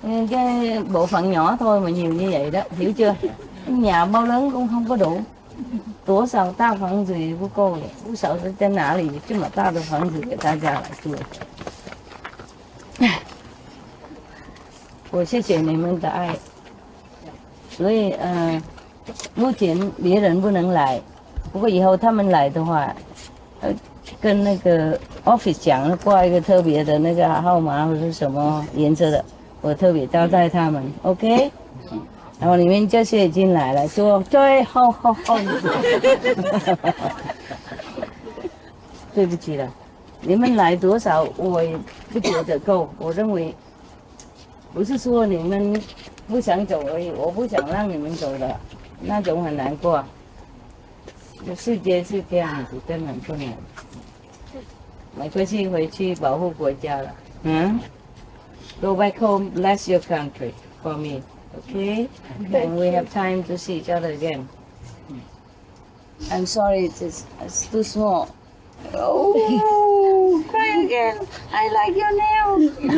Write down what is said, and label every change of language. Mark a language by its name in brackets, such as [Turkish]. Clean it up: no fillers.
[Vietnamese] Cái bộ phận nhỏ thôi mà nhiều như vậy đó, hiểu chưa? Nhà bao lớn cũng không có đủ. [Chinese] 多少大房子也不够了，不晓得在哪里这么大的房子给大家来住。我谢谢你们的爱，所以目前别人不能来，不过以后他们来的话，跟那个 office 讲，挂一个特别的那个号码或者什么颜色的，我特别招待他们 ，OK？然后你们这些进来了，说最好。对不起了，你们来多少我也不觉得够。我认为不是说你们不想走而已，我不想让你们走的，那种很难过。世界是这样子，根本不能。没关系，回去保护国家了。 [English] Go back home, bless your country for me, okay? And we have time to see each other again. I'm sorry, it's too small. Oh, cry again. I like your nails.